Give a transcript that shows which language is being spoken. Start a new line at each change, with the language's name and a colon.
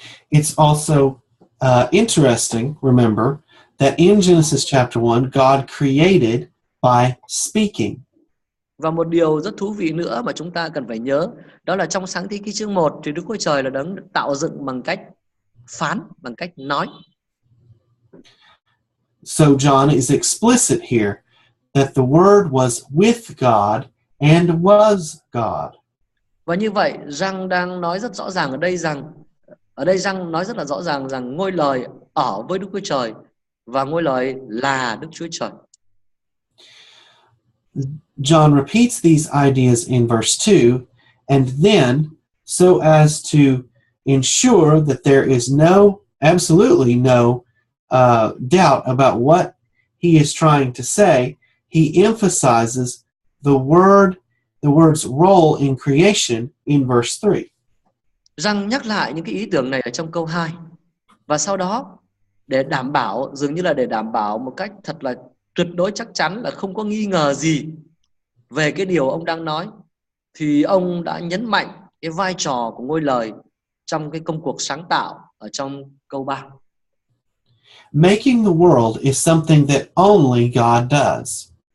English: It's also interesting, remember, that in Genesis chapter 1, God created by speaking.
Vietnamese: Và một điều rất thú vị nữa mà chúng ta cần phải nhớ, đó là trong Sáng Thế Ký chương 1 thì Đức Chúa Trời là đấng tạo dựng bằng cách phán, bằng cách nói.
English: So John is explicit here that the Word was with God and was God.
Vietnamese: Và như vậy, Giăng đang nói rất rõ ràng ở đây Giăng nói rất là rõ ràng rằng ngôi lời ở với Đức Chúa Trời và ngôi lời là Đức Chúa Trời.
English: John repeats these ideas in verse 2, and then, so as to ensure that there is absolutely no doubt about what he is trying to say, he emphasizes the word's role in creation in verse 3.
Vietnamese: Giăng nhắc lại những cái ý tưởng này ở trong câu 2. Và sau đó, dường như là để đảm bảo một cách thật là tuyệt đối chắc chắn là không có nghi ngờ gì về cái điều ông đang nói, thì ông đã nhấn mạnh cái vai trò của ngôi lời trong cái công cuộc sáng tạo ở trong câu 3.
English: Making the world is something that only God does.